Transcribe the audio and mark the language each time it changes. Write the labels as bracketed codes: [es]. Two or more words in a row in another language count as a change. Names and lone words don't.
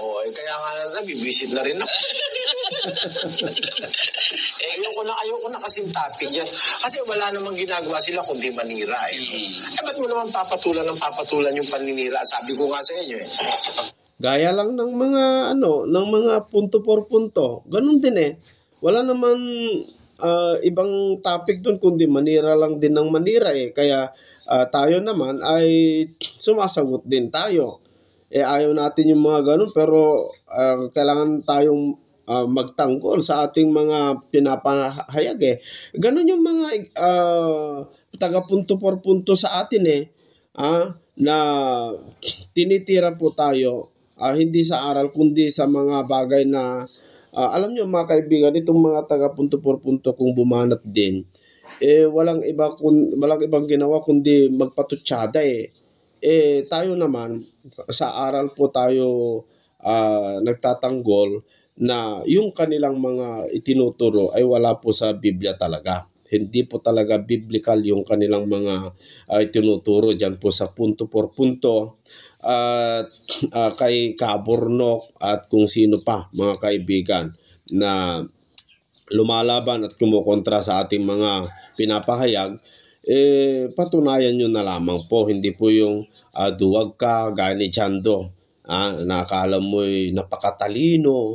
[tl] Oo, kaya nga nabibisit na rin ako. ayoko na kasing topic yan. Kasi wala namang ginagawa sila kundi manira eh. Ba't mo naman papatulan yung paninira? Sabi ko nga sa inyo eh. Gaya lang ng mga ng mga punto por punto. Ganun din eh. Wala naman ibang topic doon kundi manira lang din ng manira eh. Kaya tayo naman ay sumasagot din tayo. Ayaw natin yung mga ganun pero kailangan tayong magtanggol sa ating mga pinapahayag eh. Ganun yung mga taga-punto por punto sa atin eh. Na tinitira po tayo hindi sa aral kundi sa mga bagay na alam nyo mga kaibigan, itong mga taga-punto por punto kung bumanat din walang ibang ginawa kundi magpatutsyada eh. Tayo naman sa aral po tayo nagtatanggol na yung kanilang mga itinuturo ay wala po sa Biblia talaga. Hindi po talaga biblical yung kanilang mga itinuturo dyan po sa punto por punto at kay Kaburnok at kung sino pa mga kaibigan na lumalaban at kumukontra sa ating mga pinapahayag, patunayan nyo na lamang po. Hindi po yung duwag ka, gaya ni Jando, nakakala mo'y napakatalino.